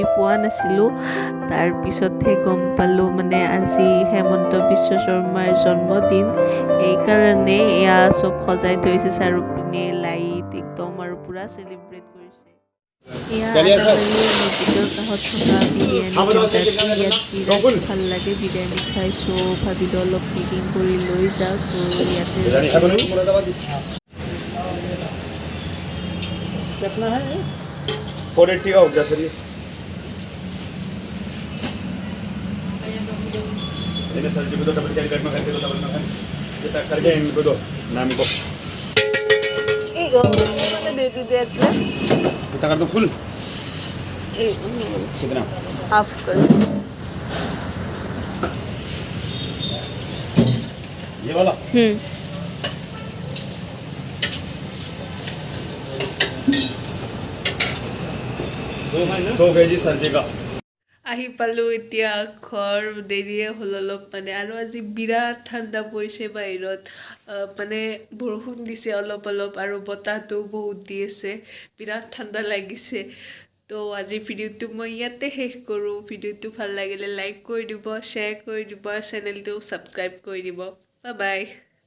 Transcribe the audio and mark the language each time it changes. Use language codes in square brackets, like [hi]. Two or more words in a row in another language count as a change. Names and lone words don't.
[as] পোৱা নাছিলোঁ তাৰপিছতহে গম পালোঁ মানে আজি হেমন্ত বিশ্ব শৰ্মাৰ জন্মদিন এইকাৰণে এয়া চব সজাই থৈছে চাৰিওপিনে লাইট একদম আৰু পুৰা চেলিব্ৰেট কৰিছে এয়া আদাবাৰীৰ মছজিদৰ কাষত থকা বিৰিয়ানী চেণ্টাৰটো ইয়াত বিৰাট ভাল লাগে বিৰিয়ানী খাই চ' ভাবিলোঁ অলপ পেকিং কৰি লৈ যাওঁ চ' ইয়াতে [hi] कितना है 480 का हो गया सर ये सर जी को तो [en] double carry [hi] करना करके तो डबल ना ये पैक करके इनको दो नाम को दे दीजिए कितना कर दो फुल कितना हाफ कर ये वाला 2 केजी सर जी का [as] আহি পালোঁ এতিয়া ঘৰ দেৰিয়ে হ'ল অলপ মানে আৰু আজি বিৰাট ঠাণ্ডা পৰিছে বাহিৰত মানে বৰষুণ দিছে অলপ অলপ আৰু বতাহটোও বহুত দি আছে বিৰাট ঠাণ্ডা লাগিছে তো আজি ভিডিঅ'টো মই ইয়াতে শেষ কৰোঁ ভিডিঅ'টো ভাল লাগিলে লাইক কৰি দিব শ্বেয়াৰ কৰি দিব চেনেলটো ছাবস্ক্ৰাইব কৰি দিব [en] bye bye